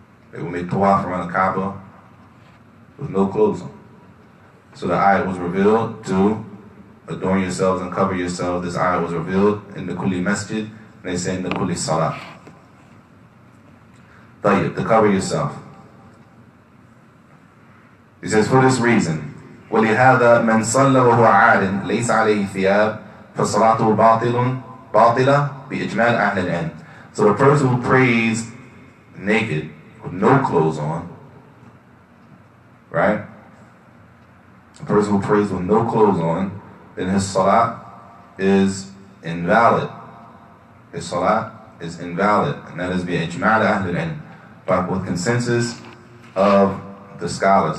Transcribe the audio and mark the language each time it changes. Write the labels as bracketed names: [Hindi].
[English] They would make tawaf around the Kaaba with no clothes on. So the ayat was revealed to adorn yourselves and cover yourselves. This ayat was revealed in the kulli masjid, and they say in the kulli salat. Tayyib, to cover yourself. He says, for this reason, [Arabic] وَلِهَذَا مَنْ صَلَّ وَهُوَ عَارٍ لَيْسَ عَلَيْهِ ثِيَابٍ فَصَلَاتُهُ بَاطِلَةٌ بِإِجْمَالِ أَهْلِ الْعِلْمِ. [English] So the person who prays naked, with no clothes on, right? A person who prays with no clothes on, then his salat is invalid. His salat is invalid, and that is bi-ijma' ahl al-ilm, but with consensus of the scholars.